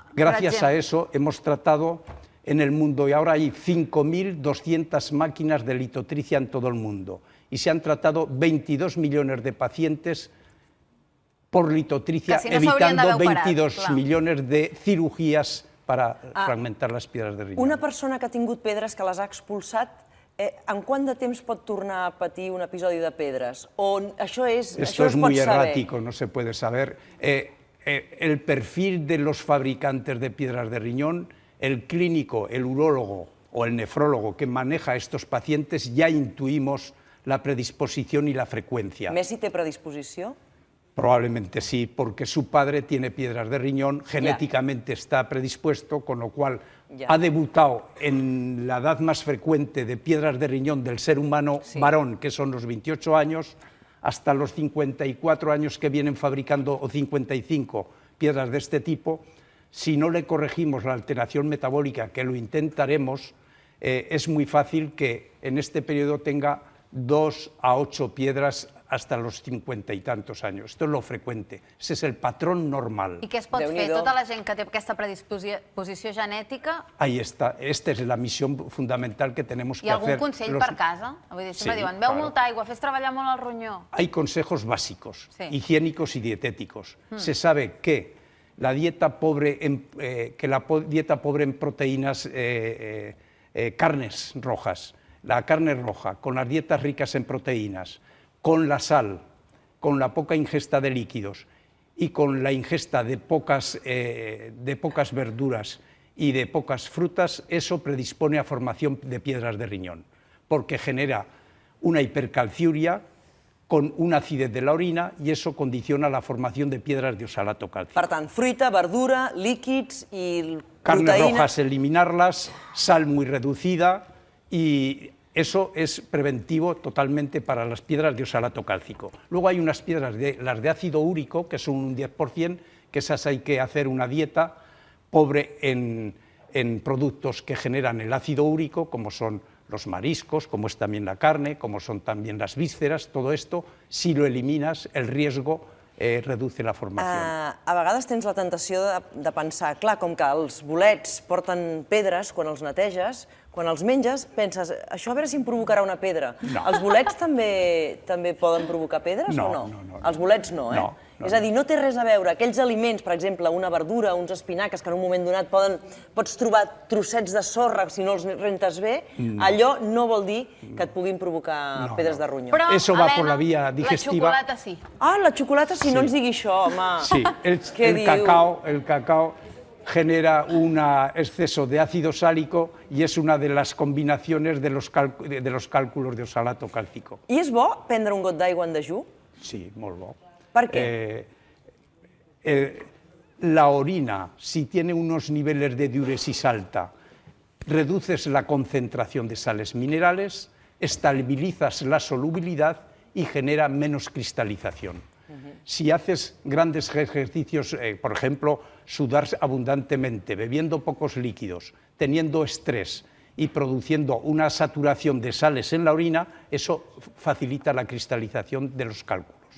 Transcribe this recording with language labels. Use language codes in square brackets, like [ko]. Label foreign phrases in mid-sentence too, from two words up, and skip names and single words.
[es] Gracias a eso hemos tratado en el mundo, y ahora hay 5.200 máquinas de litotricia en todo el mundo, y se han tratado 22 millones de pacientes por litotricia, evitando 22 millones de cirugías para fragmentar las piedras de riñón. [ca] Una persona que ha tingut pedres, que les ha expulsat, en quant de temps pot tornar a patir un episodi de pedres? [es] Esto es muy errático, no se puede saber. El perfil de los fabricantes de piedras de riñón, el clínico, el urólogo o el nefrólogo que maneja a estos pacientes, ya intuimos la predisposición y la frecuencia. [ca] Messi té predisposició? [es] Probablemente sí, porque su padre tiene piedras de riñón, genéticamente está predispuesto, con lo cual ha debutado en la edad más frecuente de piedras de riñón del ser humano varón, que son los 28 años, hasta los 54 años que vienen fabricando, o 55, piedras de este tipo. Si no le corregimos la alteración metabólica, que lo intentaremos, es muy fácil que en este periodo tenga 2 a 8 piedras hasta los 50 y tantos años. Esto es lo frecuente, ese es el patrón normal. [ca] I què es pot fer? Tota la gent que té aquesta predisposició genètica... [es] Ahí está, esta es la misión fundamental que tenemos que hacer. ¿Y algún [ca] consell per casa? Vull dir, sempre diuen, beu molta aigua, fes treballar molt el ronyó. [es] Hay consejos básicos, higiénicos y dietéticos. Se sabe que la dieta pobre en proteínas, carnes rojas, la carne roja, con las dietas ricas en proteínas, con la sal, con la poca ingesta de líquidos y con la ingesta de pocas verduras y de pocas frutas, eso predispone a formación de piedras de riñón, porque genera una hipercalciuria con una acidez de la orina y eso condiciona la formación de piedras de oxalato cálcico. [ca] Per tant, fruita, verdura, líquids i [es] Carnes [ca] proteïna... [es] rojas, eliminarlas, sal muy reducida y... Eso es preventivo totalmente para las piedras de oxalato cálcico. Luego hay unas piedras, las de ácido úrico, que son un 10%, que esas hay que hacer una dieta pobre en productos que generan el ácido úrico, como son los mariscos, como es también la carne, como son también las vísceras, todo esto, si lo eliminas, el riesgo reduce la formación. [ca] A vegades tens la tentació de pensar, clar, com que els bolets porten pedres quan els neteges, quan els menges penses, això a veure si em provocarà una pedra. Els bolets també poden provocar pedres o no? No. Els bolets no, eh? És a dir, no té res a veure. Aquells aliments, per exemple, una verdura, uns espinaques, que en un moment donat pots trobar trossets de sorra si no els rentes bé, allò no vol dir que et puguin provocar pedres de ronyó. Però, [es] Eso va por la vía Helena, digestiva. [ca] la xocolata sí. Ah, la xocolata sí, no ens digui això, home. [es] Sí, el cacao genera un exceso de ácido sálico y es una de las combinaciones de los cálculos de oxalato cálcico. [ca] I és bo prendre un got d'aigua en dejú? Sí, molt bo. Per què? [es] La orina, si tiene unos niveles de diuresis alta, reduces la concentración de sales minerales, estabilizas la solubilidad y genera menos cristalización. Si haces grandes ejercicios, por ejemplo, sudar abundantemente, bebiendo pocos líquidos, teniendo estrés y produciendo una saturación de sales en la orina, eso facilita la cristalización de los cálculos.